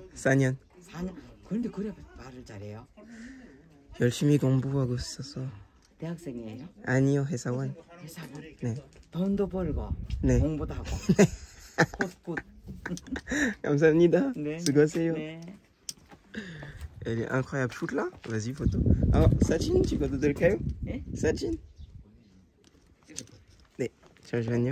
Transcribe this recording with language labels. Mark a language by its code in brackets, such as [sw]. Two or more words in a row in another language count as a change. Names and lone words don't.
[ko] 4년. 4년. 그런데 그래 말을 잘해요. 열심히 공부하고 있어서. 대학생이에요? 아니요, 회사원. 회사원. 네. 돈도 벌고 네. 공부도 하고. 네. [en] good good. [ko] 감사합니다. 네. 수고하세요. 네. [fr] Elle est incroyable. Shoot là. Vas-y, photo. Alors, Sachin, tu vas donner le caillou? [ko] 네? Sachin? 네, 잠시만요.